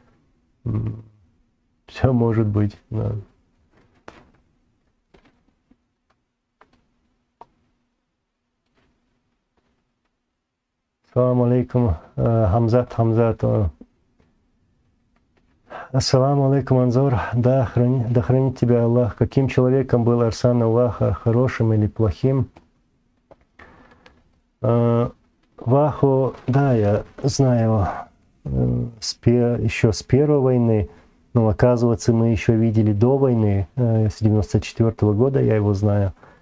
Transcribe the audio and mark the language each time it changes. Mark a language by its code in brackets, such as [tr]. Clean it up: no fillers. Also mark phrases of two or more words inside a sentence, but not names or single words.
[ru] Все может быть. Да. [ar] السلام عليكم, Хамзат. السلام عليكم, Анзор. [ru] Да хранит тебя Аллах. Каким человеком был Арсан Аллаха, хорошим или плохим? Ваху, да, я знаю еще с первой войны, но оказывается, мы еще видели до войны, с 94 года я его знаю.